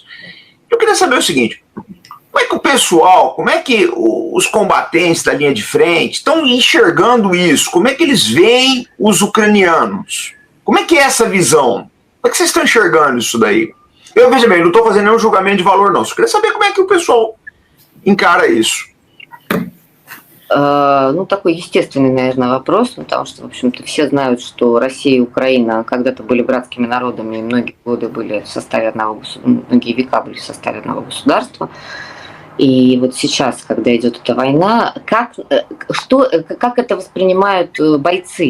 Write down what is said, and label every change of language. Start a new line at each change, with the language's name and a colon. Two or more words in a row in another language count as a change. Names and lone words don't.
Portuguese: Eu queria saber o seguinte, como é que o pessoal, como é que os combatentes da linha de frente estão enxergando isso? Como é que eles veem os ucranianos? Como é que é essa visão? Como é que vocês estão enxergando isso daí? Eu, veja bem, não estou fazendo nenhum julgamento de valor, não. Só queria saber como é que o pessoal encara isso.
Russian: Ну, такой естественный, наверное, вопрос, потому что, в общем-то, все знают, что Россия и Украина когда-то были братскими народами, и многие годы были в составе одного многие века были в составе одного государства. И вот сейчас, когда идет эта война, как это воспринимают бойцы?